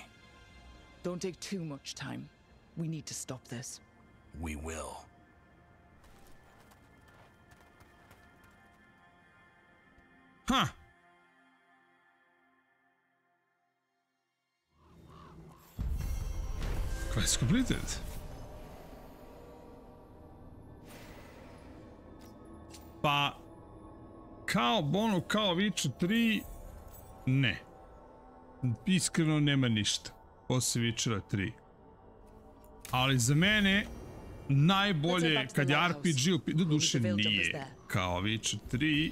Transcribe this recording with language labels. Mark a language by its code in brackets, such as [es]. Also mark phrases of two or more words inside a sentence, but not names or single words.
[en] Don't take too much time. We need to stop this. We will. Huh. Quest completed. [bs] Pa, kao Bono, kao Witcher 3, ne. Iskreno nema ništa. Posle Witchera 3. Ali za mene, najbolje kad je RPG, do duše nije kao Witcher 3.